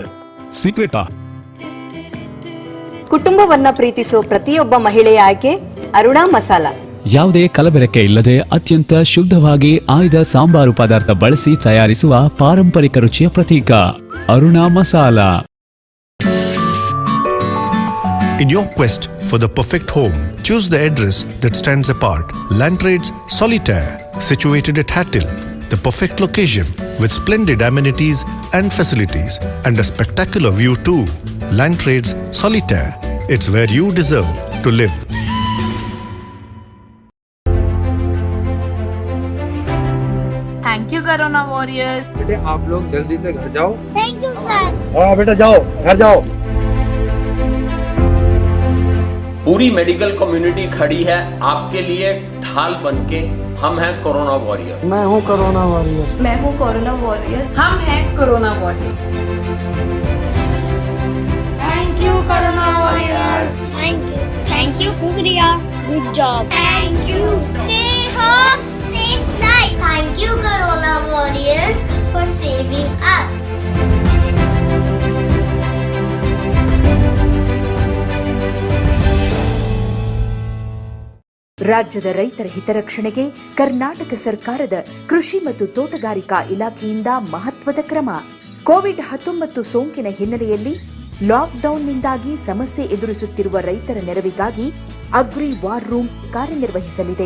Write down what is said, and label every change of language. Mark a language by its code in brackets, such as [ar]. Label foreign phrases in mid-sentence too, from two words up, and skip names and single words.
[kn] ಸೀಕ್ರೆಟಾ? ಕುಟುಂಬವನ್ನ ಪ್ರೀತಿಸೋ ಪ್ರತಿಯೊಬ್ಬ ಮಹಿಳೆಯ ಆಯ್ಕೆ ಅರುಣಾ ಮಸಾಲ. ಯಾವುದೇ ಕಲಬೆರಕೆ ಇಲ್ಲದೆ ಅತ್ಯಂತ ಶುದ್ಧವಾಗಿ ಆಯ್ದ ಸಾಂಬಾರು ಪದಾರ್ಥ ಬಳಸಿ ತಯಾರಿಸುವ ಪಾರಂಪರಿಕ ರುಚಿಯ ಪ್ರತೀಕ ಅರುಣಾ ಮಸಾಲ. [en] In your quest for the perfect home, choose the address that stands apart. Landtrades Solitaire, situated at Hattil, the perfect location with splendid amenities and facilities and a spectacular view too. Landtrades Solitaire, it's where you deserve to live. thank you corona warriors. [hi] बेटे आप लोग जल्दी से घर जाओ। [en] thank you sir. [hi] हाँ बेटा जाओ, घर जाओ। पूरी [en] medical community [hi] खड़ी है आपके लिए ढाल बनके। हम हैं कोरोना वॉरियर। मैं हूँ कोरोना वॉरियर। मैं हूँ कोरोना वॉरियर। हम हैं कोरोना वॉरियर। [en] thank you corona warriors. thank you शुक्रिया, good job. thank you. stay home, stay side. thank you corona warriors for saving us. [kn] ರಾಜ್ಯದ ರೈತರ ಹಿತರಕ್ಷಣೆಗೆ ಕರ್ನಾಟಕ ಸರ್ಕಾರದ ಕೃಷಿ ಮತ್ತು ತೋಟಗಾರಿಕಾ ಇಲಾಖೆಯಿಂದ ಮಹತ್ವದ ಕ್ರಮ. ಕೋವಿಡ್-19 ಸೋಂಕಿನ ಹಿನ್ನೆಲೆಯಲ್ಲಿ ಲಾಕ್ಡೌನ್ನಿಂದಾಗಿ ಸಮಸ್ಯೆ ಎದುರಿಸುತ್ತಿರುವ ರೈತರ ನೆರವಿಗಾಗಿ [en] agri war room [kn] ಕಾರ್ಯನಿರ್ವಹಿಸಲಿದೆ.